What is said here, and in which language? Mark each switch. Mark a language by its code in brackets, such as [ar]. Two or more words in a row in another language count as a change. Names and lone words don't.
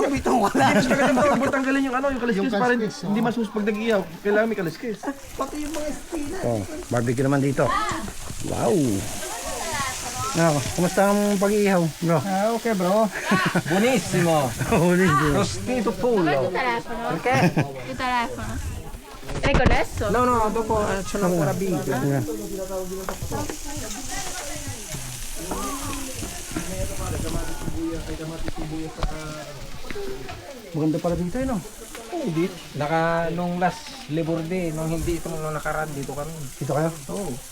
[tl] bitong wala. Mas maganda huwag mo tanggalin yung kaliskis Yung para kaliskis, hindi masus pag nag-iyaw. Kailangan may kaliskis. Pati yung mga spina. Oh, barbecue naman dito. Wow. Ano, kumusta ang pag-iihaw, bro? Ah, okay bro. Buonissimo. Huli bro. [it] Rostito pollo. Okay. Il telefono. È connesso? No, no, dopo c'è ancora video. Yeah. [tl] Maganda pala dito, no? Hindi. Nung last Labor Day, nung hindi ito nung nakaraan dito kami. Dito kayo? Oo.